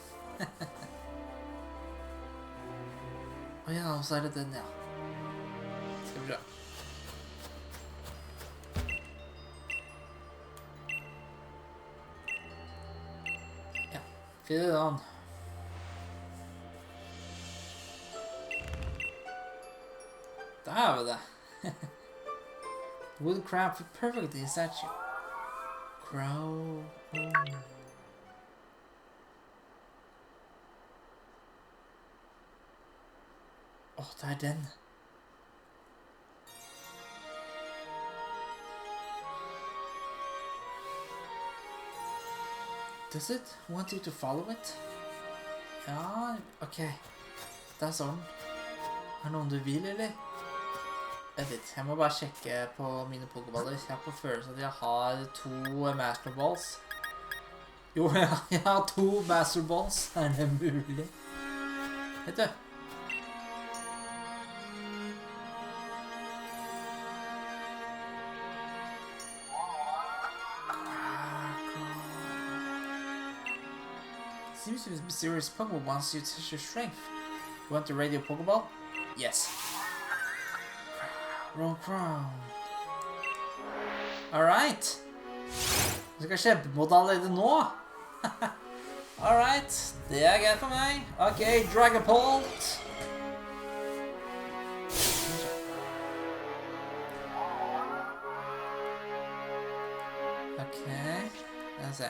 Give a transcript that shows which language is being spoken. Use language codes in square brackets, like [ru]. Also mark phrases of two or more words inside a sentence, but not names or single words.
[no] Åja, og så er det den, ja. Skal vi se. Ja, fyr den. Der har vi det. [en] Wood crafted perfectly in statue. Crow. [no] Åh, det er den. [en] Does it want you to follow it? [no] Ja, ok. Det er sånn. Er det noen du vil, eller? Vent litt, jeg må bare sjekke på mine pokeballer. Jeg har på følelse at jeg har 2 Master Balls. Jo, jeg har 2 Master Balls. Er det mulig? Vet du? [en] Seems to be mysterious Pokemon wants you to test your strength. You want to radio Pokeball? Yes. Roll crown. Alright. [no] Du skal kjempe allerede nå. Alright. Det er greit for meg. Ok, Dragapult. Ok, la oss se.